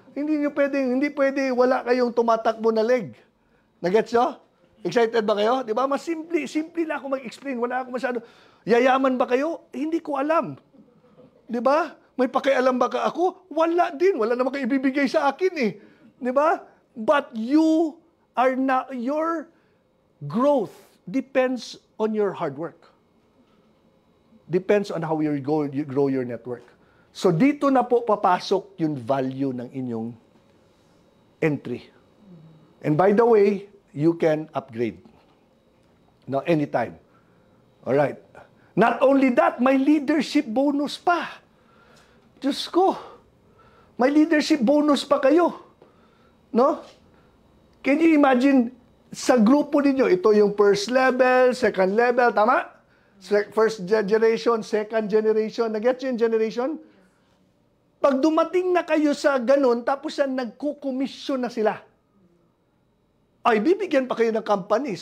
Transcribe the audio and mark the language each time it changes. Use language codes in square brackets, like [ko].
[tl] Hindi pwede wala kayong tumatakbo na leg. Nagets nyo? Excited ba kayo? Di ba? Mas simple na ako mag-explain. Wala ako masyado. Yayaman ba kayo? Hindi ko alam. Di ba? May pakialam ba ka ako? Wala din. Wala naman kayo ibibigay sa akin eh. Di ba? [en] But you are not, your growth depends on your hard work. Depends on how you grow your network. [tl] So dito na po papasok yung value ng inyong entry. [en] And by the way, you can upgrade. Now, anytime. Alright. Not only that, [tl] may leadership bonus pa. Diyos ko. May leadership bonus pa kayo. No? [en] Can you imagine, [tl] sa grupo ninyo, ito yung first level, second level, tama? [en] First generation, second generation. [tl] Nag-get yung generation? Pag dumating na kayo sa ganun, tapos yan nagkukomisyon na sila, ay bibigyan pa kayo ng company.